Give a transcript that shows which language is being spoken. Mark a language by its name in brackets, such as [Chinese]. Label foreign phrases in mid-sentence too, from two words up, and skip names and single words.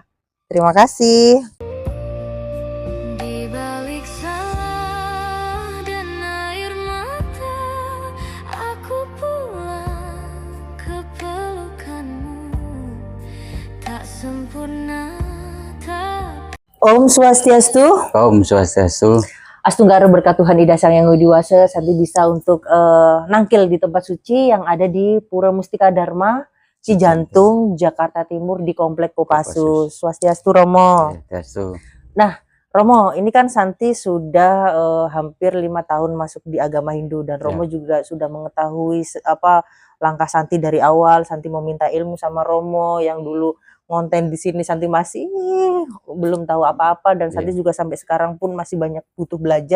[Indonesian] Terima kasih. Di balik salah dan air mata, aku pulang ke pelukanmu. Tak sempurna, tak. Om Swastiastu. Om Swastiastu. Astungkara berkat Tuhan Ida Sang Yang Widiwasa, Santi bisa untuk nangkil di tempat suci yang ada di Pura Mustika Dharma Cijantung, Jakarta Timur di Komplek Kopassus. Swastiastu Romo. Swastiastu. Nah, Romo, ini kan Santi sudah hampir 5 tahun masuk di agama Hindu, dan Romo juga sudah mengetahui apa langkah Santi dari awal. Santi meminta ilmu sama Romo yang dulu ngonten di sini. Santi masih belum tahu apa-apa, dan Santi juga sampai sekarang pun masih banyak butuh belajar.